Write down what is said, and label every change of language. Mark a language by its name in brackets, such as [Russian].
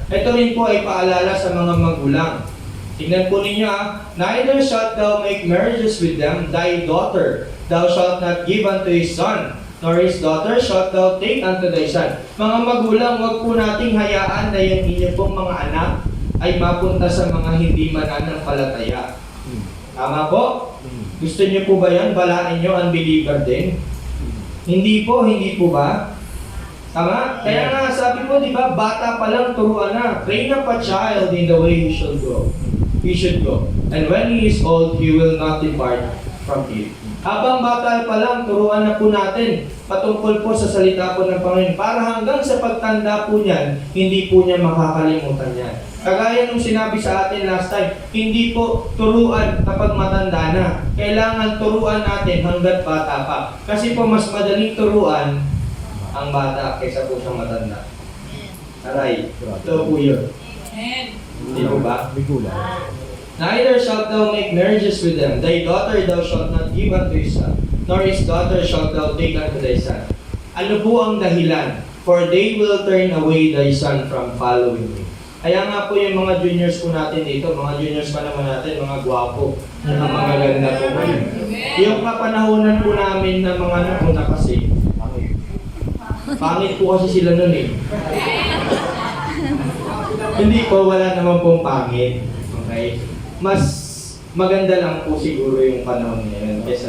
[Filipino] Ito rin po ay paalala sa mga magulang. Tingnan po ninyo [English] neither shalt thou make marriages with them, thy daughter thou shalt not give unto his son, nor his daughter shalt thou take unto thy son. [Filipino] Mga magulang, wag po nating hayaan na yung inyo pong mga anak ay mapunta sa mga hindi mananampalataya. Tama po? Gusto niyo po ba yan? Balain niyo unbeliever din? Hindi po ba? Tama? Kaya nga sabi po, di ba, bata pa lang turuan na. [English] Train up a child in the way he should go. And when he is old, he will not depart from it. [Filipino] Habang bata pa lang, turuan na po natin patungkol po sa salita po ng Panginoon. Para hanggang sa pagtanda po niyan, hindi po niya makakalimutan yan. Kagaya nung sinabi sa atin last time, hindi po turuan kapag matanda na. Kailangan turuan natin hanggat bata pa. Kasi po mas madaling turuan ang bata kaysa po sa matanda. Aray, ito po yun. Hindi po ba? [English] Neither shalt thou make marriages with them. Thy daughter thou shalt not give unto his son, nor his daughter shalt thou take unto thy son. [Filipino] Ano po ang dahilan? [English] For they will turn away thy son from following me. [Filipino] Kaya nga po yung mga juniors po natin dito, mga juniors pa naman natin, mga gwapo, mga ganda po po. Yung kapanahonan po namin na mga nakuna kasi, pangit po kasi sila nun eh. Hindi po, wala naman pong pangit. Okay? Mas maganda lang po siguro yung panahon ngayon.